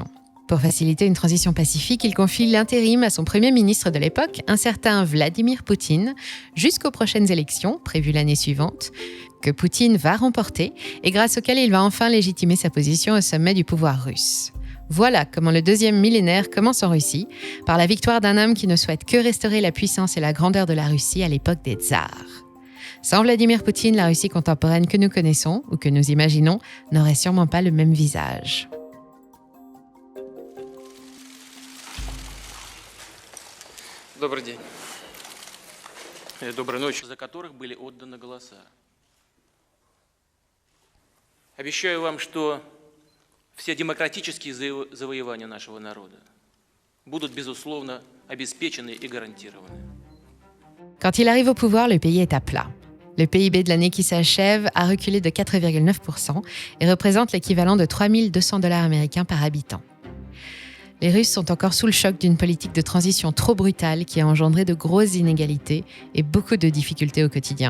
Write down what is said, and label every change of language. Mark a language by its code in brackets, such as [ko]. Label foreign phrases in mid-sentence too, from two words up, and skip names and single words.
[fr] Pour faciliter une transition pacifique, il confie l'intérim à son premier ministre de l'époque, un certain Vladimir Poutine, jusqu'aux prochaines élections, prévues l'année suivante, que Poutine va remporter et grâce auxquelles il va enfin légitimer sa position au sommet du pouvoir russe. Voilà comment le deuxième millénaire commence en Russie, par la victoire d'un homme qui ne souhaite que restaurer la puissance et la grandeur de la Russie à l'époque des tsars. Sans Vladimir Poutine, la Russie contemporaine que nous connaissons ou que nous imaginons n'aurait sûrement pas le même visage. [ru] Добрый день. Доброй ночи. За которых были отданы голоса. Обещаю вам, что все демократические завоевания нашего народа будут, безусловно, обеспечены и гарантированы. [fr] Quand il arrive au pouvoir, le pays est à plat. Le PIB de l'année qui s'achève a reculé de 4,9% et représente l'équivalent de $3 200 américains par habitant. Les Russes sont encore sous le choc d'une politique de transition trop brutale qui a engendré de grosses inégalités et beaucoup de difficultés au quotidien.